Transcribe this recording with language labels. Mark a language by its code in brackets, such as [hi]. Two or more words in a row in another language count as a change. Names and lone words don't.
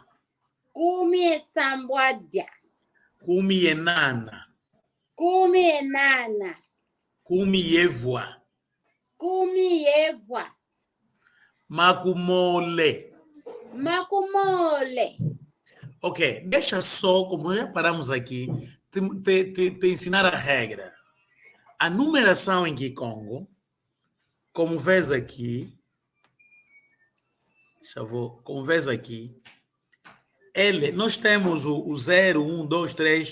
[kg] Kumi, Sambuadia. Kumi e Nana. Kumi, Nana. Kumi e Voa. Kumi, Evoa. Makumole. Makumole. [pt] Ok, deixa só, como já paramos aqui, te ensinar a regra. A numeração em Kikongo, como vês aqui, como vês aqui, Nós temos o 0, 1, 2, 3.